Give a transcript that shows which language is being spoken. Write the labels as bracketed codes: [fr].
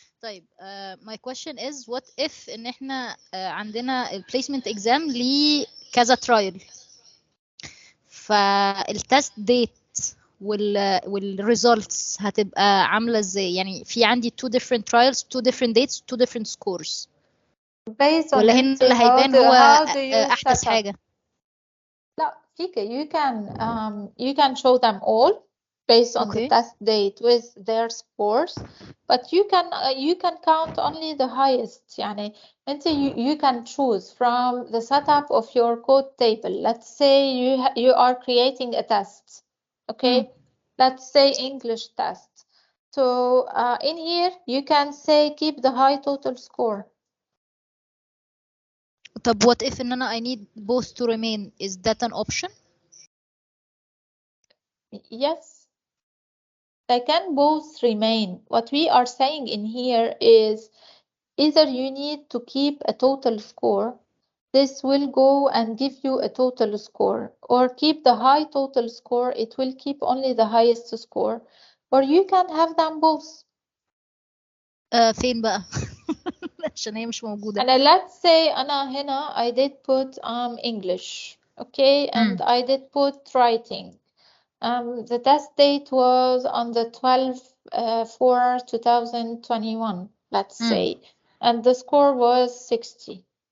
[ar] طيب [en] my question is what if [ar] ان احنا عندنا البليسمنت اكزام ليه كذا ترايل فالتست ديت والريزلتس هتبقى عامله ازاي؟ يعني في عندي [en] two different trials, two different dates, two different scores. Based on [ar] ولا هنا اللي هيبان هو احدث حاجه؟ لا فيك [en] you can show them all based on the test date with their scores, but you can count only the highest. [ar] يعني انت [en] you can choose from the setup of your code table. Let's say you are creating a test. Okay. Let's say English test. So in here you can say keep the high total score. [ar] طب [en] what if [ar] ان انا [en] I need both to remain, is that an option? Yes, they can both remain. What we are saying in here is either you need to keep a total score. This will go and give you a total score, or keep the high total score. It will keep only the highest score, or you can have them both. [ar] فين بقى؟ عشان هي مش موجودة. [en] And let's say [ar] أنا هنا [en] I did put English, okay, and I did put writing. The test date was on the 12/4/2021, let's say, and the score was 60.